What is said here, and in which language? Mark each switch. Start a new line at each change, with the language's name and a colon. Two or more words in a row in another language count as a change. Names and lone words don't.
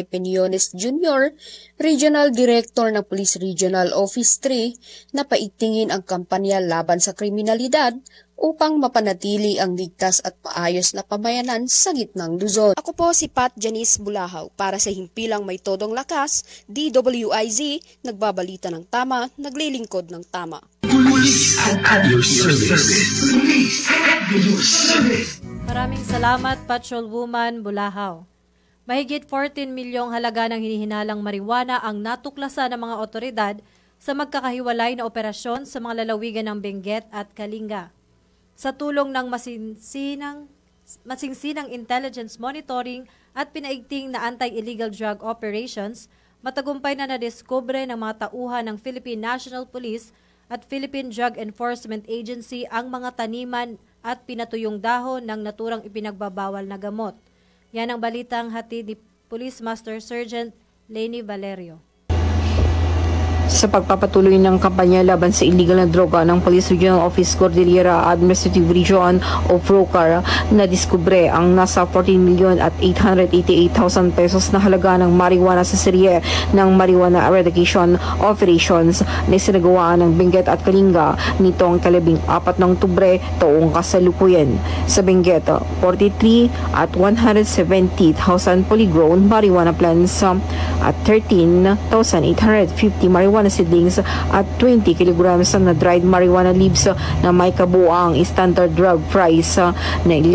Filipino: Peñones Jr., Regional Director ng Police Regional Office 3, na paigtingin ang kampanya laban sa kriminalidad upang mapanatili ang ligtas at paayos na pamayanan sa gitnang Luzon. Ako po si Pat Janice Bulahaw para sa himpilang may todong lakas, DWIZ, nagbabalita ng tama, naglilingkod ng tama.
English: Police at your service. Police at your service.
Filipino: Maraming salamat, Patrolwoman Bulahaw. Mahigit 14 milyong halaga ng hinihinalang marijuana ang natuklasan ng mga otoridad sa magkakahiwalay na operasyon sa mga lalawigan ng Benguet at Kalinga. Sa tulong ng masingsinang
English: intelligence monitoring
Filipino: at pinaigting na
English: anti-illegal drug operations,
Filipino: matagumpay na nadiskubre ng mga tauhan ng Philippine National Police at Philippine Drug Enforcement Agency ang mga taniman at pinatuyong dahon ng naturang ipinagbabawal na gamot. Yan ang balitang hatid ni Police Master Sergeant Leni Valerio. Sa pagpapatuloy ng kampanya laban sa illegal na droga ng Police Regional Office Cordillera Administrative Region o PROCAR, nadiskubre ang nasa 14,888,000 pesos na halaga ng marijuana sa serye ng
English: marijuana eradication operations
Filipino: na isinagawa ng Benguet at Kalinga nitong 14 ng Oktubre taong kasalukuyan. Sa Benguet, 43 at 170,000
English: polygrown marijuana plants
Filipino: at 13,850
English: marijuana marijuana seedlings
Filipino: at 20 kilograms na
English: dried marijuana leaves
Filipino: na may kabuang
English: standard drug price
Filipino: na